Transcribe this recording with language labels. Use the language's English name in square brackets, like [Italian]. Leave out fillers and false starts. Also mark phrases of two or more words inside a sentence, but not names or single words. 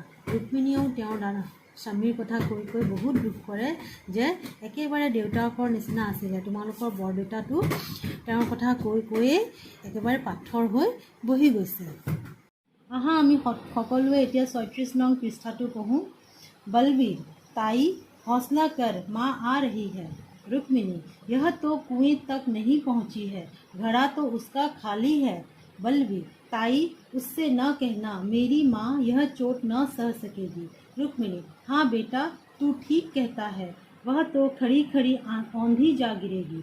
[Assamese] ৰুক্মিণীয়েও তেওঁৰ স্বামীৰ কথা কৈ কৈ বহুত দুখ কৰে যে একেবাৰে দেউতাকৰ নিচিনা আছিলে, তোমালোকৰ বৰদেউতাটো তেওঁৰ কথা কৈ কৈয়ে একেবাৰে পাথৰ হৈ বহি গৈছে। আহা আমি সকলোৱে এতিয়া 36 নং পৃষ্ঠাটো পঢ়োঁ। [Hindi] बलवीर ताई हौसला कर, माँ आ रही है। रुक्मिणी यह तो कुएं तक नहीं पहुँची है, घड़ा तो उसका खाली है। बलवीर ताई उससे न कहना, मेरी माँ यह चोट न सह सकेगी। रुक्मिणी हाँ बेटा तू ठीक कहता है, वह तो खड़ी खड़ी औंधी जा गिरेगी।